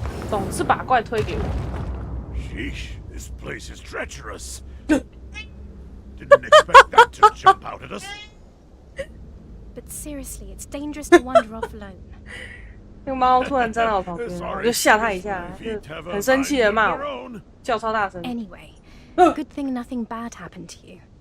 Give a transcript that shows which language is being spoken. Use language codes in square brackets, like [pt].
[zh] 总是把怪推给我。 [en] Sheesh, this place is treacherous. Didn't expect that to jump out at us. But seriously, it's dangerous to wander off alone. [zh] 那个猫突然站在我旁边，我就吓它一下，就很生气的骂我，叫超大声。 [en] Anyway, good thing nothing bad happened to you.